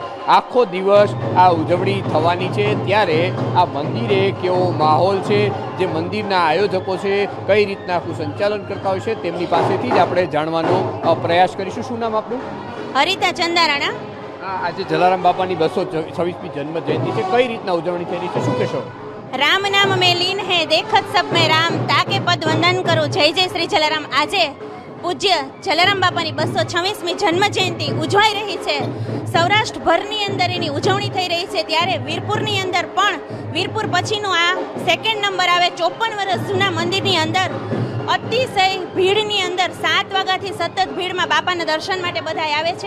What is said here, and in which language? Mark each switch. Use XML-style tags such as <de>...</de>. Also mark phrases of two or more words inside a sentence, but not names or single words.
<gu>આખો દિવસ આ ઉજવણી થવાની છે, ત્યારે આ મંદિરે કેવો માહોલ છે, જે મંદિરના આયોજકો છે કઈ રીતના આખું સંચાલન કરતા હોય છે તેમની પાસેથી જ આપણે જાણવાનો પ્રયાસ કરીશું। શું નામ આપનું? હરિતા ચંદારાણા। આજે જલારામ બાપાની 226મી જન્મ જયંતિ છે, કઈ રીતના ઉજવણી થઈ રહી છે, શું કહેશો?</gu> <hi>राम नाम में लीन है देखत सब में राम ताके पद वंदन करो जय जय श्री जलाराम।</hi> <gu>આજે પૂજ્ય જલારામ બાપાની 226મી જન્મ જયંતિ ઉજવાઈ રહી છે। સૌરાષ્ટ્રભરની અંદર એની ઉજવણી થઈ રહી છે, ત્યારે વીરપુરની અંદર પણ વીરપુર પછીનો આ</gu> <en>second number</en> <gu>આવે। 54 વર્ષ જૂના મંદિરની અંદર અતિશય ભીડની અંદર 7 વાગ્યાથી સતત ભીડમાં બાપાના દર્શન માટે બધા આવે છે।</gu>